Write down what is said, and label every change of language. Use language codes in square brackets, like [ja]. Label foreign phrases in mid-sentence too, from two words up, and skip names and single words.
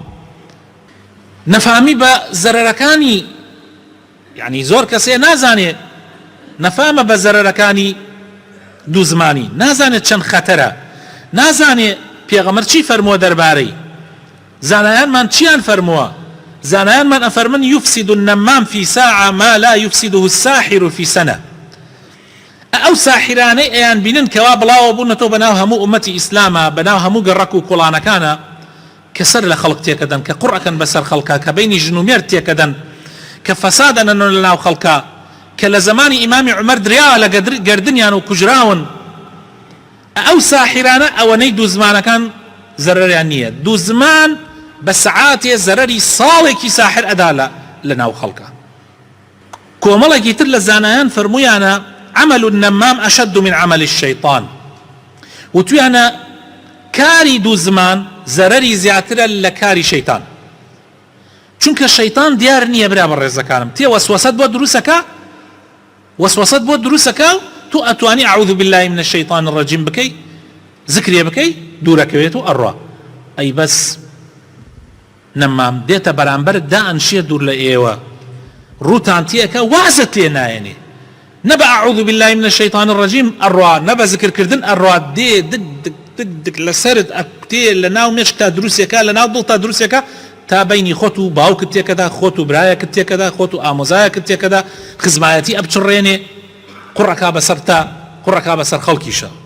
[ckb] نەفامی بە زەرەرەکانی، یعنی زۆر کەسێ نازانێ نەفامە بە زەرەرەکانی دوو زمانی، نازانێت چەند خەتەرە، نازانێ پێغەمبەر چی فەرمووە دەربارەی. زانایانمان چیان فەرمووە؟ زانایانمان ئەفەرمن [ar] یفسد النەمام في ساعة ما لا يفسده الساحر في سنة. [ckb] ئەو ساحرانەی ئەیان بینن کەوا بڵاوە بوونەتەوە بەناو هەموو ئومەتی ئیسلامە، بەناو هەموو گەڕەک و کوڵانەکانە کە سەر لە خەڵق تێکەدەن، کە قوڕەکەن بەسەر خەڵکە، کە بینی ژن و مێرد تێکەدەن، کە فەسادەنەوە لە ناو خەڵکە، کە لە زمانی ئیمامی عومەر دریاوە لە گەردنیان و کوژراون. ئەو ساحرانە ئەوەنەی دوو زمانەکان زەرەریان نییە. دوو زمان بە سەعاتێ زەرەری ساڵێکی ساحر ئەدا لە ناو خەڵکە. کۆمەڵێکی تر لە زانایان فەرموویانە [ar] عمل النەمام أشد من عمل الشيطان، [ckb] وتویانە کاری دوو زمان زەرەری زیاترە لە کاری شەیطان، چونکە شەیطان دیار نییە برا بە ڕێزەکانم، تێ وەسوەسەت بۆ دروستەکە، وەسوەسەت بۆ دروستەکە، تو ئەتوانی [ar] أعوذ بالله من الشيطان الرجيم [ckb] بکەی، ذکرێ بکەی، دوورەکەوێت و ئەڕوا. ئەی بەس نەمام دێتە بەرامبەر دائەنشێ دوور لە ئێوە، ڕووتان تێەکە وازت لێ نایەنێ، نەبە [ar] أعوذ بالله من الشيطان الرجيم [ckb] ئەڕوا، نەبە ذکرکردن ئەڕوا، دێ دک دک دک دک لەسەرت ئەکتێ لە ناو مێشکتا دروستێکە، لە ناو دڵتا دروستێکە، تا بینی خۆت و باوکت تێکەدا، خۆت و برایەکت تێکەدا، خۆت و ئامۆزایەکت تێکەدا، خزمایەتی ئەبچڕێنێ، قوڕەکا بەسەر تا، قوڕەکا بەسەر خەڵکیشە.